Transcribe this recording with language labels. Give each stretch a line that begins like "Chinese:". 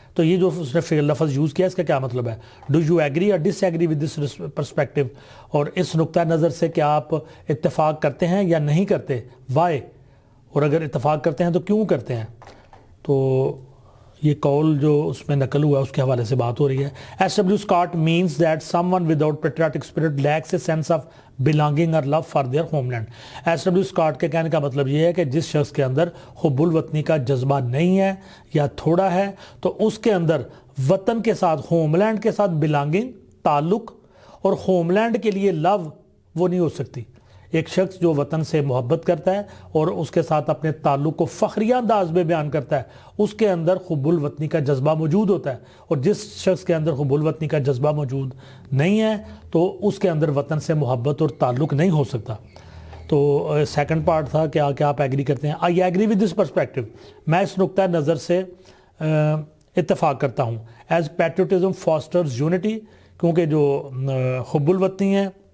Urdu: تو یہ جو اس نے لفظ یوز کیا, اس کا کیا مطلب ہے؟
English: do you agree اور disagree with this perspective,
Urdu: اور اس نقطہ نظر سے کیا آپ اتفاق کرتے ہیں یا نہیں کرتے؟ وائی, اور اگر اتفاق کرتے ہیں تو کیوں کرتے ہیں؟ تو یہ قول جو اس میں نقل ہوا ہے اس کے حوالے سے بات ہو رہی ہے.
English: S.W. Scott means that someone without patriotic spirit lacks a sense of belonging or love for their homeland.
Urdu: S.W. Scott کے کہنے کا مطلب یہ ہے کہ جس شخص کے اندر حب الوطنی کا جذبہ نہیں ہے یا تھوڑا ہے, تو اس کے اندر وطن کے ساتھ, ہوم لینڈ کے ساتھ بلانگنگ, تعلق, اور ہوم لینڈ کے لیے لو وہ نہیں ہو سکتی. ایک شخص جو وطن سے محبت کرتا ہے اور اس کے ساتھ اپنے تعلق کو فخریہ انداز میں بیان کرتا ہے، اس کے اندر حب الوطنی کا جذبہ موجود ہوتا ہے، اور جس شخص کے اندر حب الوطنی کا جذبہ موجود نہیں ہے تو اس کے اندر وطن سے محبت اور تعلق نہیں ہو سکتا۔ تو سیکنڈ پارٹ تھا کہ کیا آپ ایگری کرتے ہیں؟
English: I agree with this perspective,
Urdu: میں اس نقطہ نظر سے اتفاق کرتا ہوں۔
English: as patriotism fosters unity,
Urdu: کیونکہ جو حب الوطنی ہے